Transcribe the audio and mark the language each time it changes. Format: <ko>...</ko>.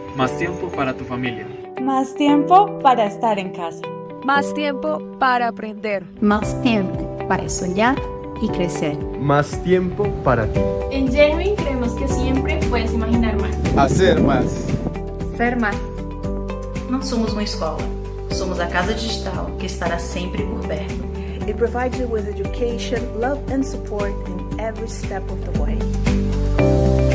<es>Más tiempo para tu familia. Más tiempo para estar en casa. Más tiempo para aprender. Más tiempo para soñar y crecer. Más tiempo para ti. En Genuine creemos que siempre puedes imaginar más. Hacer más. Ser más.</es> <pt>Não somos uma escola, somos a casa digital que estará sempre por perto.</pt> <en>It provides you with education, love and support in every step of the way.</en>